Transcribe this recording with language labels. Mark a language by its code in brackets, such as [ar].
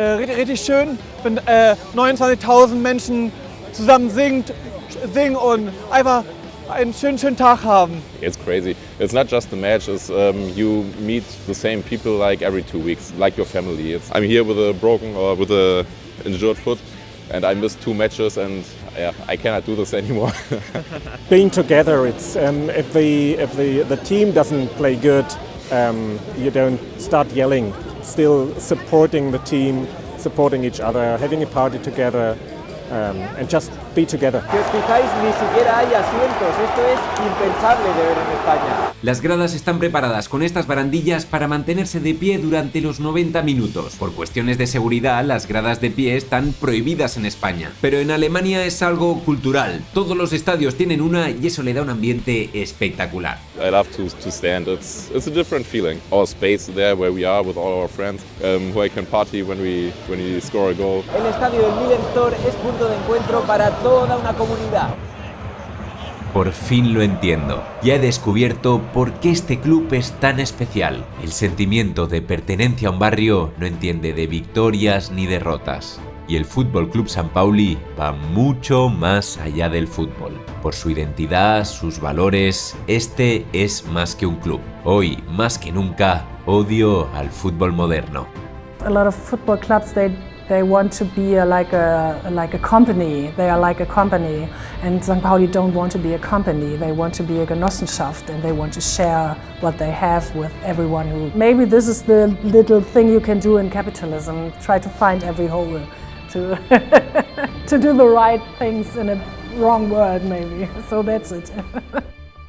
[de] Richtig schön, wenn 29.000 Menschen zusammen singen und einfach einen schönen Tag haben. [en] It's crazy. It's not just the match. It's you meet the same people like every 2 weeks, like your family. I'm here with a broken or with a injured foot, and I missed 2 matches, and I cannot do this anymore. Being together, it's if the team doesn't play good, you don't start yelling. Still supporting the team, supporting each other, having a party together. And just be together. [es] Si os fijáis, ni siquiera hay asientos. Esto es impensable de ver en España. Las gradas están preparadas con estas barandillas para mantenerse de pie durante los 90 minutos. Por cuestiones de seguridad, las gradas de pie están prohibidas en España. Pero en Alemania es algo cultural. Todos los estadios tienen una y eso le da un ambiente espectacular. [en] I love to stand. It's a different feeling. Our space there where we are with all our friends, where I can party when we score a goal. [es] El estadio del Millentor es punto de encuentro para toda una comunidad. Por fin lo entiendo. Ya he descubierto por qué este club es tan especial. El sentimiento de pertenencia a un barrio no entiende de victorias ni derrotas. Y el Fútbol Club St. Pauli va mucho más allá del fútbol. Por su identidad, sus valores, este es más que un club. Hoy, más que nunca, odio al fútbol moderno. [en] A lot of football clubs, they want to be like a company. They are like a company, and St. Pauli don't want to be a company. They want to be a Genossenschaft, and they want to share what they have with everyone. Maybe this is the little thing you can do in capitalism: try to find every hole to to do the right things in a wrong word, maybe. So that's it.